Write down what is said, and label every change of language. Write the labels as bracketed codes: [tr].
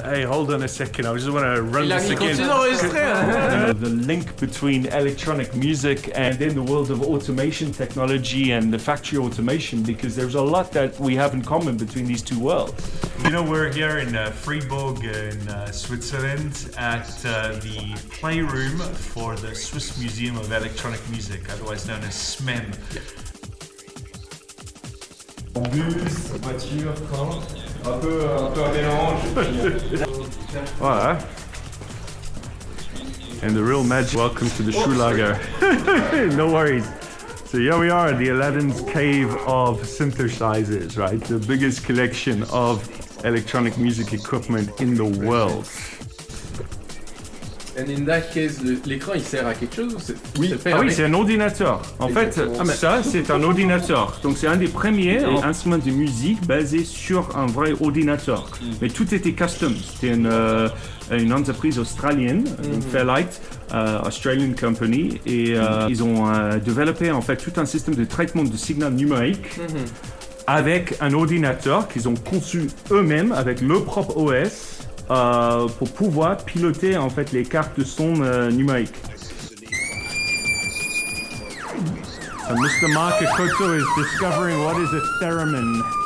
[en] Hey, hold on a second. I just want to run this again. The link between electronic music and then the world of automation technology and the factory automation, because there's a lot that we have in common between these two worlds. You know, we're here in Freiburg in Switzerland at the playroom for the Swiss Museum of Electronic Music, otherwise known as SMEM. [fr] Bus, voiture, train, un peu un mélange. Voilà. [en] And the real magic. Welcome to the Schulager. No worries. So here we are at the Aladdin's Cave of Synthesizers, right? The biggest collection of electronic music equipment in the world. And in that case, [fr] l'écran il sert à quelque chose ou oui, c'est un ordinateur. En fait, ça c'est un ordinateur. Donc c'est un des premiers instruments de musique basés sur un vrai ordinateur. Mais tout était custom. C'était une entreprise australienne, Fairlight, [en] Australian company, [fr] et ils ont développé en fait tout un système de traitement de signal numérique avec un ordinateur qu'ils ont conçu eux-mêmes avec leur propre OS. Pour pouvoir piloter en fait les cartes de son numériques. [en] So Mr. Mark Koto is discovering what is a theremin.